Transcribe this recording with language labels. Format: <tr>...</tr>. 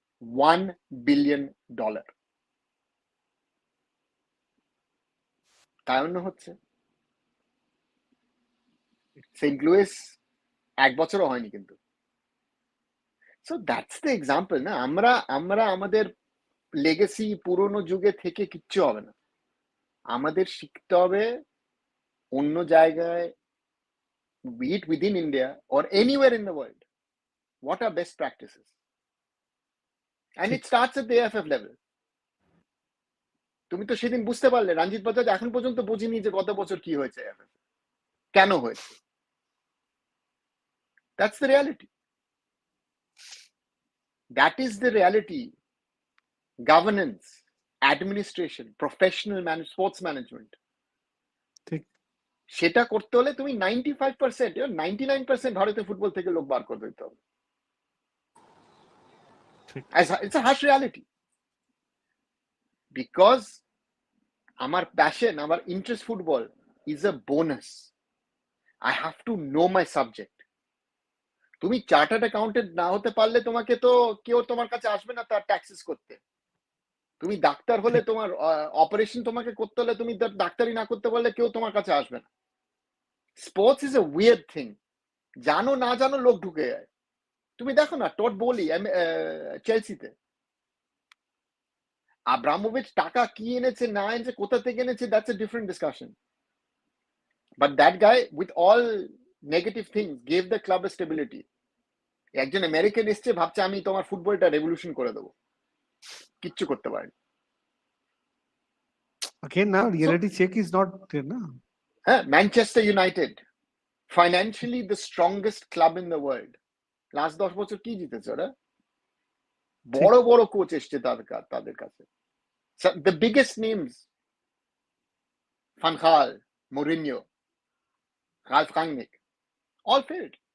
<bn>$1 billion কারণ হচ্ছে Saint Louis 1 বছরও হয়নি কিন্তু।</bn> <en>so that's the example</en> <bn>না। আমরা আমাদের লেগেসি পুরোনো যুগে থেকে কিচ্ছু হবে না। আমাদের শিখতে হবে অন্য জায়গায়,</bn> <en>be it within India or anywhere in the world, what are best practices, and it starts at the AFF level.</en> <bn>তুমি তো সেদিন বুঝতে পারলে রঞ্জিত বাজাজ এখন পর্যন্ত বুঝিনি যে গত বছর কি হয়েছে, AFF কেন হয়েছে।</bn> <en>That's the reality. That is the reality. Governance, administration, professional sports management,</en> <bn>ঠিক। সেটা করতে হলে তুমি 95%, 99% ভারতীয় ফুটবল থেকে লোক বার করে দিতে হবে।</bn> <en>It's a harsh reality. Because</en> <bn>আমার প্যাশন, আমার interest football</bn> <en>is a bonus. I have to know my subject.</en> <bn>তুমি চার্টার্ড অ্যাকাউন্টেন্ট না হতে পারলে তোমাকে তো কেউ তোমার কাছে আসবে না তার ট্যাক্সেস করতে। তুমি ডাক্তার হলে তোমার অপারেশন তোমাকে করতে হলে তুমি ডাক্তারি না করতে পারলে কেউ তোমার কাছে আসবে না।</bn> <en>sports is a weird thing,</en> <bn>জানো না জানো লোক ঢুকে যায়। তুমি দেখো না টড বোলি চেলসিতে, আব্রামোভিচ টাকা কি এনেছে না এনেছে কোথা থেকে এনেছে,</bn> <en>That's a different discussion. But that guy with all negative things gave the club a stability.</en> <bn>একজন আমেরিকান এসছে ভাবছে আমি তোমার ফুটবলটা রেভলিউশন করে দেবো, কিচ্ছু করতে পারেনি।</bn> <en>Again, now reality check is not there, na? হ্যাঁ, Manchester United financially the strongest club in the world, last 10 বছর</en> <bn>কি জিতেছে ওরা? বড় বড় কোচ এসছে তাদের কাছে,</bn> <en>the biggest names,</en> <bn>ফান খাল, মরিনিও, রালফ রাঙ্গনিক,</bn> <en>All failed.</en>